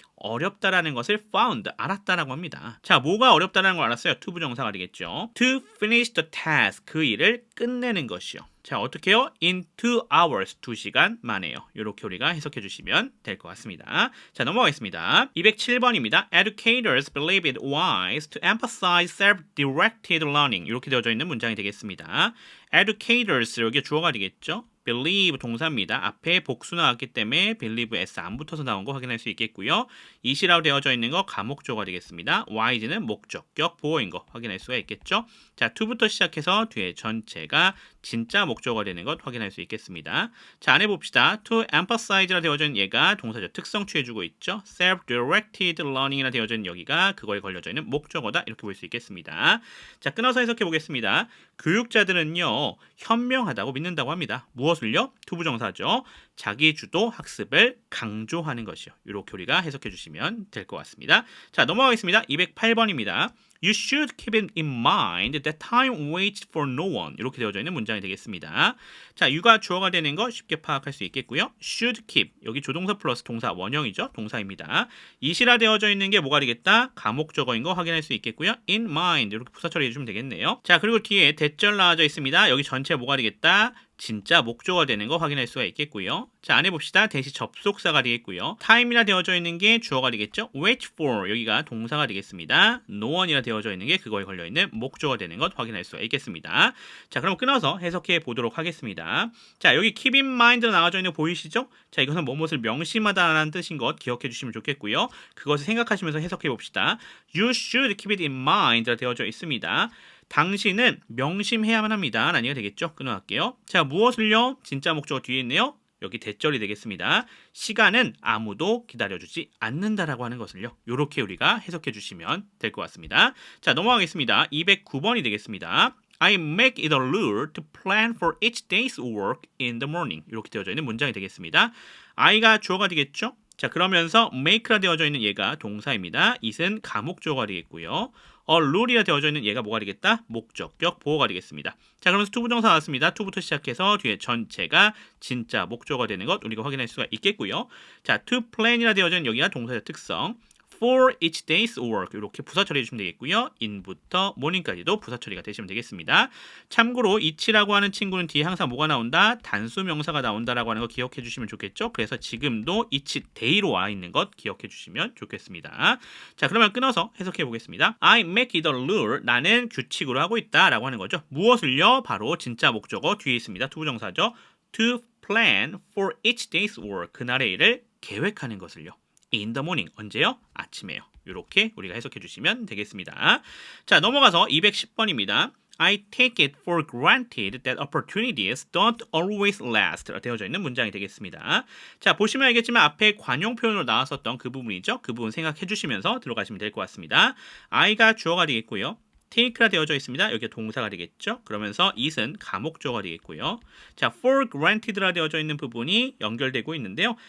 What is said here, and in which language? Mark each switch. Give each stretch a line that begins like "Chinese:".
Korean: 어렵다라는 것을 found, 알았다라고 합니다. 자, 뭐가 어렵다라는 걸 알았어요? to 부정사가 되겠죠.
English: To finish the task,
Korean: 그 일을 끝내는 것이요. 자, 어떻게 해요?
English: In 2 hours,
Korean: 2시간 만에요. 이렇게 우리가 해석해 주시면 될 것 같습니다. 자, 넘어가겠습니다. 207번입니다.
English: Educators believe it wise to emphasize self-directed learning.
Korean: 이렇게 되어져 있는 문장이 되겠습니다. Educators, 여기 주어가 되겠죠. believe 동사입니다. 앞에 복수 나왔기 때문에 believe s 안 붙어서 나온 거 확인할 수 있겠고요. it이라고 되어져 있는 거 가목조가 되겠습니다. wise는 목적격 보어인 거 확인할 수가 있겠죠. 자, to부터 시작해서 뒤에 전체가 진짜 목적어가 되는 것 확인할 수 있겠습니다. 자, 안에 봅시다. to emphasize라 되어져 있는 얘가 동사적 특성 취해주고 있죠. self-directed learning이라 되어져 있는 여기가 그거에 걸려져 있는 목적어다. 이렇게 볼 수 있겠습니다. 자, 끊어서 해석해 보겠습니다. 교육자들은요, 현명하다고 믿는다고 합니다. 무엇을요? 투부정사죠. 자기 주도 학습을 강조하는 것이요. 이렇게 우리가 해석해 주시면 될 것 같습니다. 자, 넘어가겠습니다. 208번입니다.
English: You should keep it in mind that time waits for no one.
Korean: 이렇게 되어져 있는 문장이 되겠습니다. 자, you가 주어가 되는 거 쉽게 파악할 수 있겠고요. should keep, 여기 조동사 플러스 동사 원형이죠. 동사입니다. it이라 되어져 있는 게 뭐가 되겠다? 가목적어인 거 확인할 수 있겠고요. in mind, 이렇게 부사 처리해 주면 되겠네요. 자, 그리고 뒤에 대절 나와져 있습니다. 여기 전체 뭐가 되겠다? 진짜 목조가 되는 거 확인할 수가 있겠고요. 자, 안에 봅시다. 대시 접속사가 되겠고요. time이라 되어져 있는 게 주어가 되겠죠. wait for, 여기가 동사가 되겠습니다. no one이라 되어져 있는 게 그거에 걸려있는 목조가 되는 것 확인할 수가 있겠습니다. 자, 그럼 끊어서 해석해 보도록 하겠습니다. 자, 여기 keep in mind로 나와져 있는 거 보이시죠? 자, 이것은 무엇을 명심하다라는 뜻인 것 기억해 주시면 좋겠고요. 그것을 생각하시면서 해석해 봅시다.
English: You should keep it in mind라
Korean: 되어져 있습니다. 당신은 명심해야만 합니다. 라는 얘기가 되겠죠. 끊어갈게요. 자, 무엇을요? 진짜 목적어 뒤에 있네요. 여기 대절이 되겠습니다. 시간은 아무도 기다려주지 않는다라고 하는 것을요. 이렇게 우리가 해석해 주시면 될 것 같습니다. 자, 넘어가겠습니다. 209번이 되겠습니다.
English: I make it a rule to plan for each day's work in the morning.
Korean: 이렇게 되어져 있는 문장이 되겠습니다. I가 주어가 되겠죠. 자, 그러면서 make라 되어져 있는 얘가 동사입니다. it은 가목조어가 되겠고요. rule이라 되어져 있는 얘가 뭐가 되겠다? 목적격 보어가 되겠습니다. 자, 그러면서 투부정사 나왔습니다. to부터 시작해서 뒤에 전체가 진짜 목적어가 되는 것 우리가 확인할 수가 있겠고요. 자, to plan이라 되어져 있는 여기가 동사의 특성. for each day's work 이렇게 부사 처리해 주시면 되겠고요. in부터 morning까지도 부사 처리가 되시면 되겠습니다. 참고로 each라고 하는 친구는 뒤에 항상 뭐가 나온다? 단수 명사가 나온다라고 하는 거 기억해 주시면 좋겠죠. 그래서 지금도 each day로 와 있는 것 기억해 주시면 좋겠습니다. 자, 그러면 끊어서 해석해 보겠습니다.
English: I make it a rule.
Korean: 나는 규칙으로 하고 있다라고 하는 거죠. 무엇을요? 바로 진짜 목적어 뒤에 있습니다. 투부정사죠.
English: To plan for each day's work.
Korean: 그날의 일을 계획하는 것을요.
English: in the morning.
Korean: 언제요? 아침에요. 이렇게 우리가 해석해 주시면 되겠습니다. 자, 넘어가서 210번입니다.
English: I take it for granted that opportunities don't always last.
Korean: 되어져 있는 문장이 되겠습니다. 자, 보시면 알겠지만 앞에 관용 표현으로 나왔었던 그 부분이죠. 그 부분 생각해 주시면서 들어가시면 될 것 같습니다. I가 주어가 되겠고요. take라 되어져 있습니다. 여기가 동사가 되겠죠. 그러면서 it은 가목조어가 되겠고요. 자, for granted라 되어져 있는 부분이 연결되고 있는데요.